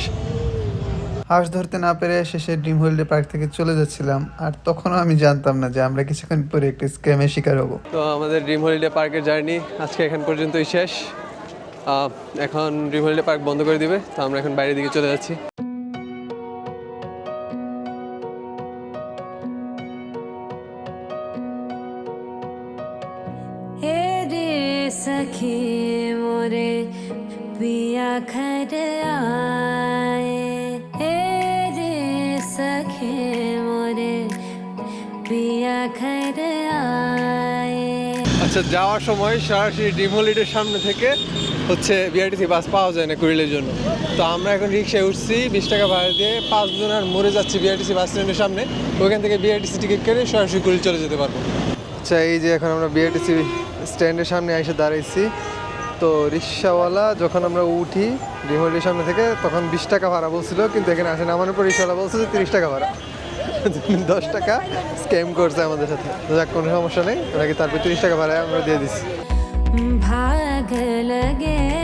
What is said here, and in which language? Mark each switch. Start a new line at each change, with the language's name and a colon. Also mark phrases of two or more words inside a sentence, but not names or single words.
Bangla: হাঁস ধরতে না পেরে শেষে ড্রিম হলিডে পার্ক থেকে চলে যাচ্ছিলাম, আর তখনও আমি জানতাম না যে আমরা কিছুক্ষণ পরে একটা স্ক্যামের শিকার হব। তো আমাদের ড্রিম হলিডে পার্কের জার্নি আজকে এখান পর্যন্তই শেষ। এখন ড্রিম হলিডে পার্ক বন্ধ করে দিবে, তো আমরা এখন বাইরের দিকে চলে যাচ্ছি।
Hindi: सखी मोरे पिया घर आए रे सखी मोरे पिया घर आए।
Bangla: আচ্ছা, যাওয়ার সময় সরাসরি ড্রিম হলিডের সামনে থেকে হচ্ছে বিআরটিসি বাস পাওয়া যায় না কুড়িলের জন্য। তো আমরা এখন রিক্সায় উঠছি 20 টাকা ভাড়া দিয়ে, 5 জন আর মরে যাচ্ছি বিআরটিসি বাস স্ট্যান্ডের সামনে। ওইখান থেকে বিআরটিসি টিকিট কেটে সরাসরি কুড়িল চলে যেতে পারবো। আচ্ছা, এই যে এখন আমরা বিআরটিসি স্ট্যান্ডের সামনে এসে দাঁড়াইছি। তো রিক্সাওয়ালা যখন আমরা উঠি ড্রিম হলিডের সামনে থেকে তখন 20 টাকা ভাড়া বলছিল, কিন্তু এখানে আসে নামানোর পর রিক্সাওয়ালা বলছে যে 30 টাকা ভাড়া। 10 টাকা স্ক্যাম করছে আমাদের সাথে। যাক, কোনো সমস্যা নেই, ওনাকে তারপর 30 টাকা ভাড়া আমরা দিয়ে দিচ্ছি।
Hindi: भाग लगे